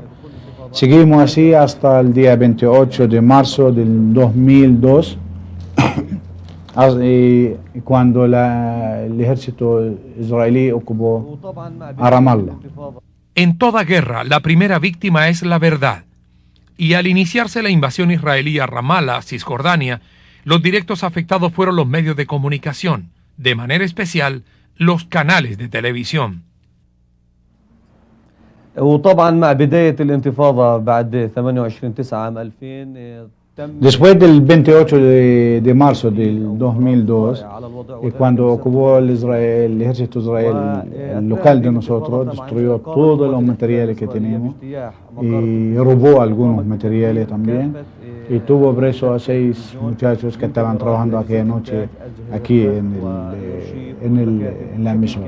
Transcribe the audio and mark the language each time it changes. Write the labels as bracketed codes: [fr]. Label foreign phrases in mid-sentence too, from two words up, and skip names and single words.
[es] Seguimos así hasta el día 28 de marzo del 2002, cuando el ejército israelí ocupó a Ramallah. En toda guerra, la primera víctima es la verdad. Y al iniciarse la invasión israelí a Ramallah, Cisjordania, los directos afectados fueron los medios de comunicación, de manera especial los canales de televisión. [ar] وطبعا مع بداية الانتفاضة بعد 28/9 عام 2000 [es] Después del 28 de marzo del 2002, cuando ocupó el ejército israelí el local de nosotros, destruyó todos los materiales que teníamos y robó algunos materiales también, y tuvo preso a 6 muchachos que estaban trabajando aquella noche aquí en la emisora.